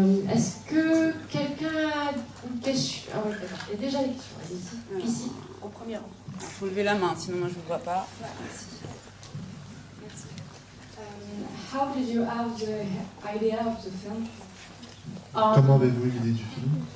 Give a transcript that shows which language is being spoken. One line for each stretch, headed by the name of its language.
French: Est-ce que quelqu'un a une question? Ah oui, il y a déjà des questions. Allez, ici, au premier rang. Il faut lever la main, sinon moi je ne vous vois pas. Merci.
English: How did you have the idea of the film?
French: Comment avez-vous eu l'idée du film?